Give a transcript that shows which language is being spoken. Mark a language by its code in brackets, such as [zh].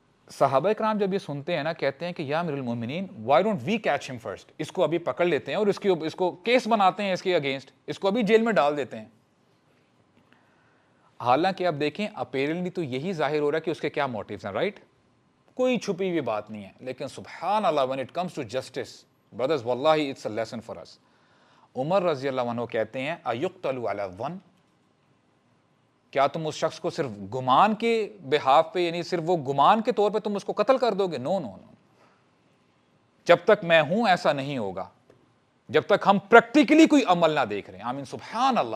[ur] صحابہ کرام جب یہ سنتے ہیں نا کہتے ہیں کہ یا امیر المومنین [en] why don't we catch him first, [ur] اس کو ابھی پکڑ لیتے ہیں اور اس کو کیس بناتے ہیں اس کے اگینسٹ, اس کو ابھی جیل میں ڈال دیتے ہیں. حالانکہ اب دیکھیں اپیرنٹلی تو یہی ظاہر ہو رہا ہے کہ اس کے کیا موٹیوز ہیں, رائٹ, کوئی چھپی ہوئی بات نہیں ہے. لیکن سبحان اللہ [en] when it comes to justice brothers واللہ it's a lesson for us. [ur] عمر رضی اللہ عنہ کہتے ہیں [ar] ایقتل علی الظن, [ur] کیا تم اس شخص کو صرف گمان کے بہاف پہ, یعنی صرف وہ گمان کے طور پہ تم اس کو قتل کر دو گے؟ نو نو نو, جب تک میں ہوں ایسا نہیں ہوگا, جب تک ہم پریکٹیکلی کوئی عمل نہ دیکھ رہے ہیں. آمین سبحان اللہ.